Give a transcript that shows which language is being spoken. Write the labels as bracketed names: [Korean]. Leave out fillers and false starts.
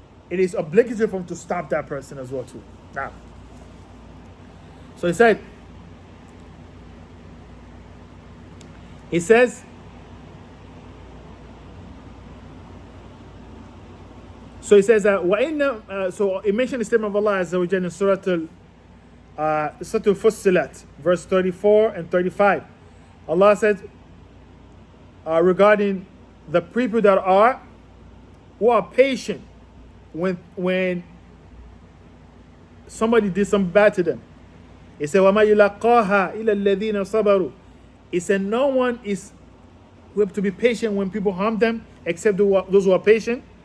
[English] It is obligatory for him to stop that person as well too. Now, so he says so he says that so he mentioned the statement of Allah Azza wa Jalla in Surah Al-Fussilat, verse 34 and 35. Allah says regarding the people that are who are patient when somebody did something bad to them. He said, [Arabic] وَمَا يُلَقَّاهَا إِلَّا الَّذِينَ صَبَرُوا. [English] He said, no one is able to be patient when people harm them except those who are patient.